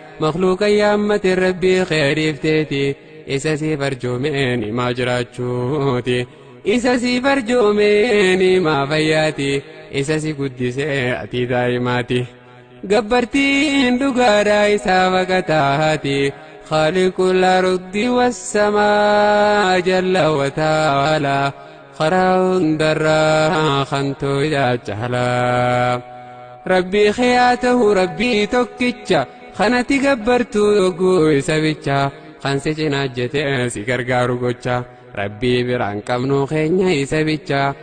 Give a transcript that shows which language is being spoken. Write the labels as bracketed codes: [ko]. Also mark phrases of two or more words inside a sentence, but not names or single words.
[om] Makhluuqa yaammate Rabbii kee dhiifteeti. Isa si farjoomeen himaa jiraachuuti. Isa si farjoomeen himaa fayyaati. Isa si guddisee ati daa'imaati. Gabbartiin dhugaadhaa isaa baqataati. [ar] خالق الأرض والسماء جل وتعالى. [om] Karaa hundarraa kan toya jahala. Rabbii kee haa ta'u, Rabbii tokkicha. Kanatti gabbartuu yogguu isa bicha. Kan si cinaa jete si gargaaru gocha. Rabbii biraan qabnu keenya isa bicha.